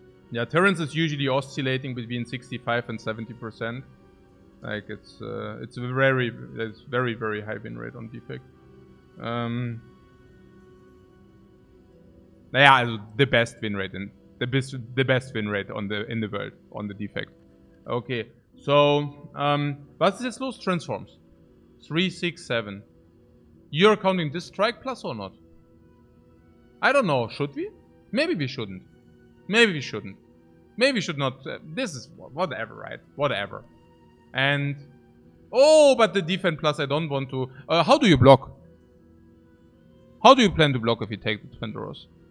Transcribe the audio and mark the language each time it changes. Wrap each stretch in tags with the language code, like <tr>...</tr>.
<en>Yeah, Terrence is usually oscillating between 65 and 70%. Like it's very very high win rate on Defect. Yeah, also the best win rate in the best win rate in the world on the Defect.</en> <de>Okay, so was ist jetzt los?</de> <en>Transforms 3, 6, 7. You're counting this strike plus or not? I don't know. Should we? Maybe we shouldn't. Maybe we shouldn't. Maybe we should not. This is whatever, right? Whatever. And... Oh, but the defense plus I don't want to... how do you block? How do you plan to block if you take the Defenderos?</en>